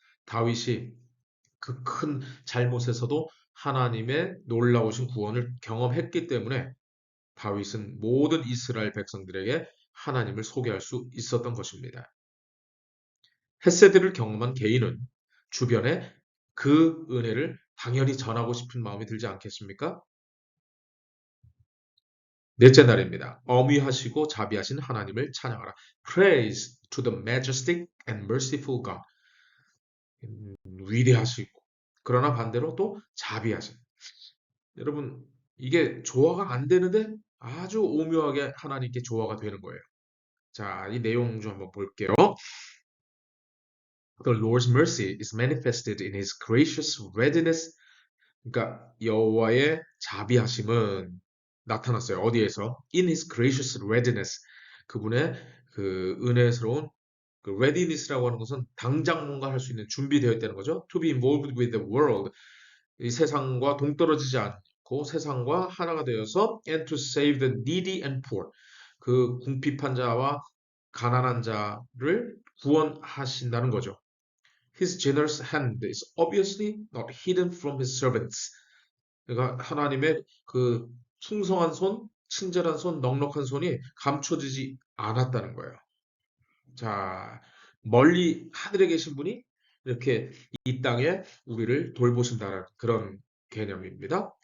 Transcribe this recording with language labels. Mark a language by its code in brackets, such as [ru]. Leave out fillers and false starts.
[ko] 다윗이 그 큰 잘못에서도 하나님의 놀라우신 구원을 경험했기 때문에 다윗은 모든 이스라엘 백성들에게 하나님을 소개할 수 있었던 것입니다. 헷세드를 경험한 개인은 주변에 그 은혜를 당연히 전하고 싶은 마음이 들지 않겠습니까? 넷째 날입니다. 어미하시고 자비하신 하나님을 찬양하라. [en] Praise to the majestic and merciful God. [ko] 위대하시고 그러나 반대로 또 자비하신. 여러분 이게 조화가 안 되는데 아주 오묘하게 하나님께 조화가 되는 거예요. 자, 이 내용 좀 한번 볼게요. [en] The Lord's mercy is manifested in His gracious readiness. [ko] 그러니까 여호와의 자비하심은 나타났어요. 어디에서? [en] In His gracious readiness. [ko] 그분의 그 은혜스러운 그 readiness라고 하는 것은 당장 뭔가 할 수 있는 준비되어 있다는 거죠. [en] To be involved with the world. [ko] 이 세상과 동떨어지지 않고 세상과 하나가 되어서 [en] and to save the needy and poor. [ko] 그 궁핍한 자와 가난한 자를 구원하신다는 거죠. [en] His generous hand is obviously not hidden from his servants. [ko] 그러니까 하나님의 그 충성한 손, 친절한 손, 넉넉한 손이 감춰지지 않았다는 거예요. 자, 멀리 하늘에 계신 분이 이렇게 이 땅에 우리를 돌보신다는 그런 개념입니다.